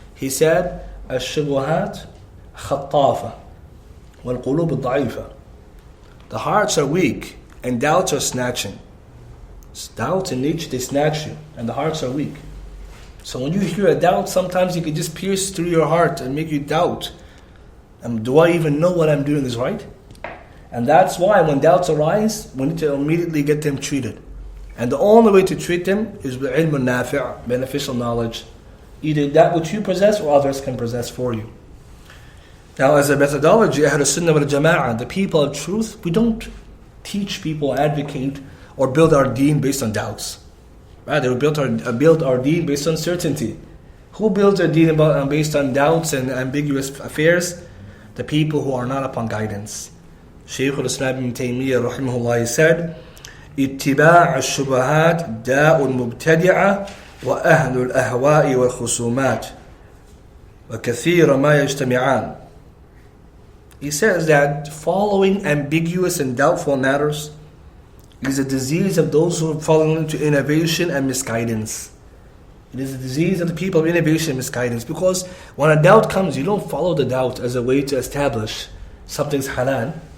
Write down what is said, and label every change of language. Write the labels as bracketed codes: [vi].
[en] He said, [ar] الشبهات خطافة والقلوب الضعيفة. [en] The hearts are weak and doubts are snatching. Doubts in nature, they snatch you, and the hearts are weak. So when you hear a doubt, sometimes it can just pierce through your heart and make you doubt. Do I even know what I'm doing is right? And that's why when doubts arise, we need to immediately get them treated. And the only way to treat them is with ilm al-nafi', beneficial knowledge. Either that which you possess or others can possess for you. Now as a methodology, Ahl Sunnah wal Jama'ah, the people of truth, we don't teach people, advocate, or build our deen based on doubts. Rather, we build our deen based on certainty. Who builds their deen based on doubts and ambiguous affairs? The people who are not upon guidance. Shaykh Ibn Uthaymeen rahimahullah said, [ar] اتباع الشبهات داء مبتدعة وأهل الأهواء والخصومات وكثير ما يجتمعان. [en] He says that following ambiguous and doubtful matters is a disease of those who have fallen into innovation and misguidance. It is a disease of the people of innovation and misguidance, because when a doubt comes, you don't follow the doubt as a way to establish something's halal.